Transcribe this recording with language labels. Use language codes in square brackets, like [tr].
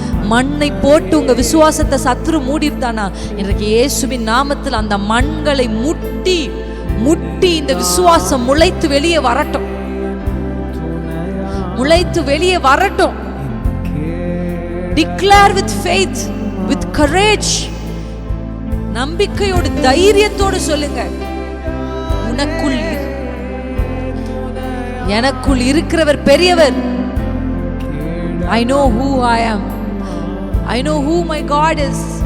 [ta] மண்ணை போட்டு உங்க விசுவாசத்தை சத்துரு மூடிட்டானா, இன்றைக்கு இயேசுவின் நாமத்தில் அந்த மண்களை முட்டி முட்டி இந்த விசுவாசம் முளைத்து வெளியே வரட்டும், முளைத்து வெளியே வரட்டும். [en] Declare with faith, with courage. [ta] நம்பிக்கையோடு தைரியத்தோடு சொல்லுங்க, உனக்குள் எனக்குள் இருக்கிறவர் பெரியவர். [en] I know who I am. I know who my God is.